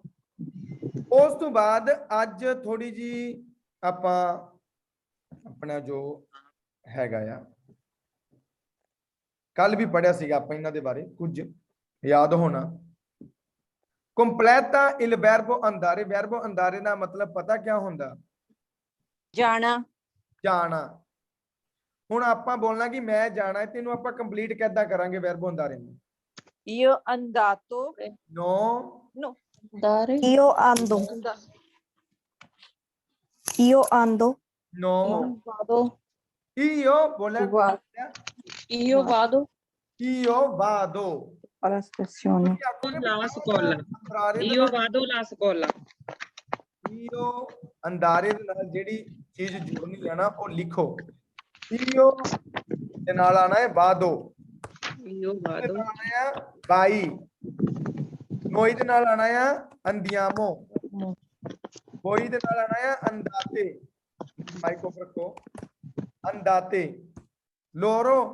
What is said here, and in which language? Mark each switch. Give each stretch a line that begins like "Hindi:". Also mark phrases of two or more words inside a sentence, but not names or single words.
Punjabi: ਉਸ ਤੋਂ ਬਾਅਦ ਅੱਜ ਥੋੜੀ ਜੀ ਆਪਾਂ ਆਪਣਾ ਜੋ ਹੈਗਾ ਆ ਕੱਲ ਵੀ ਪੜਿਆ ਸੀਗਾ ਆਪਾਂ ਇਹਨਾਂ ਦੇ ਬਾਰੇ ਕੁਝ ਯਾਦ ਹੋਣਾ ਕੰਪਲੀਟਾ
Italian: il verbo andare verbo andare
Punjabi: ਦਾ ਮਤਲਬ ਪਤਾ ਕਿਆ ਹੁੰਦਾ ਜਾਣਾ ਜਾਣਾ ਹੁਣ ਆਪਾਂ ਬੋਲਣਾ ਕਿ ਮੈਂ ਜਾਣਾ ਹੈ ਤੈਨੂੰ ਆਪਾਂ ਕੰਪਲੀਟ ਕਿੱਦਾਂ ਕਰਾਂਗੇ
Italian: verbo andare
Punjabi: ਨੂੰ
Italian: io andato ਨੋ no dare, Io ando. Io ando. ਨੋ Vado. io ਬੋਲਿਆ io vado io vado Alla stazione. alla scuola io vado alla scuola
Punjabi: io ਅੰਦਾਰੇ ਦੇ ਨਾਲ ਜਿਹੜੀ ਚੀਜ਼ ਜੁੜਨੀ ਹੈ ਨਾ ਉਹ ਲਿਖੋ io ਦੇ ਨਾਲ ਆਣਾ ਹੈ vado
Italian: io vado
Punjabi: ਆਣਾ ਹੈ vai noi ਦੇ ਨਾਲ ਆਣਾ ਹੈ andiamo voi ਦੇ ਨਾਲ ਆਣਾ ਹੈ andate ਮਾਈਕ ਉੱਪਰ ਰੱਖੋ
Italian: andate loro